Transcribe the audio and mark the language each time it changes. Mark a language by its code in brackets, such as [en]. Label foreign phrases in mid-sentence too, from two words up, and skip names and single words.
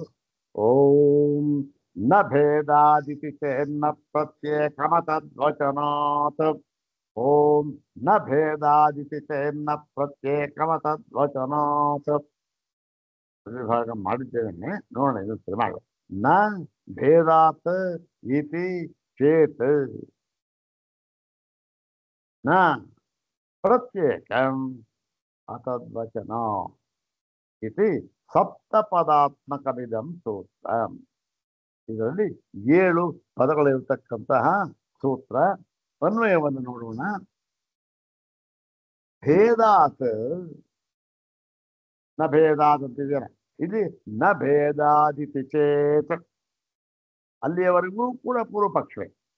[sa] ಓಂ ನ ಭೇದಾದಿತಿ ಚೇನ್ನ ಪ್ರತ್ಯೇಕಮತದ್ವಚನಾತ್. ಓಂ ನ ಭೇದಾದಿತಿ ಚೇನ್ನ ಪ್ರತ್ಯೇಕಮತದ್ವಚನಾತ್. [kn] ವಿಭಾಗ ಮಾಡಿದ್ದೇನೆ, ನೋಡೋಣ ಇನ್ನೊಂದ್ಸರಿ ಮಾಡ. [sa] ನ ಭೇದಾತ್ ಇತಿ ಚೇತ್ ನ ಪ್ರತ್ಯೇಕಂ ಅತದ್ವಚನ ಇತಿ ಸಪ್ತಪದಾತ್ಮಕಮಿದಂ ಸೂತ್ರ. [kn] ಇದರಲ್ಲಿ 7 ಪದಗಳಿರ್ತಕ್ಕಂತಹ ಸೂತ್ರ. ಅನ್ವಯವನ್ನು ನೋಡೋಣ. [sa] ಭೇದಾತ್ ನ ಭೇದಾತ್ [kn] ಅಂತಿದ್ದೇನೆ, ಇಲ್ಲಿ [sa] ನ ಭೇದಾದಿತಿ ಚೇತ್, [kn] ಅಲ್ಲಿಯವರೆಗೂ ಕೂಡ ಪೂರ್ವ ಪಕ್ಷವೇ.